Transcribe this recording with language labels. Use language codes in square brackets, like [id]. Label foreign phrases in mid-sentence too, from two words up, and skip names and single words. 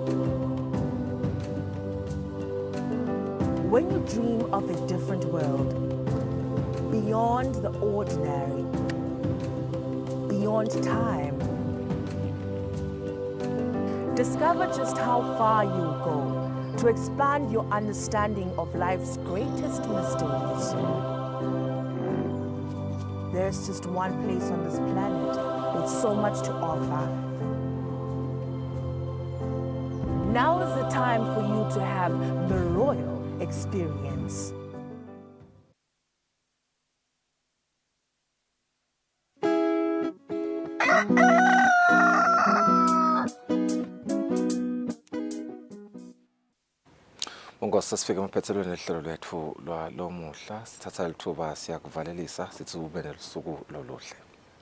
[en] When you dream of a different world, beyond the ordinary, beyond time, discover just how far you go to expand your understanding of life's greatest mysteries. There's just one place on this planet with so much to offer. Now is the time for you to have the royal experience. [ss] Ungosi sifike emaphethelweni lehlelo lwethu lwalomuhla sithatha lithuba siyakuvalelisa sithi ube nelusuku loluhle.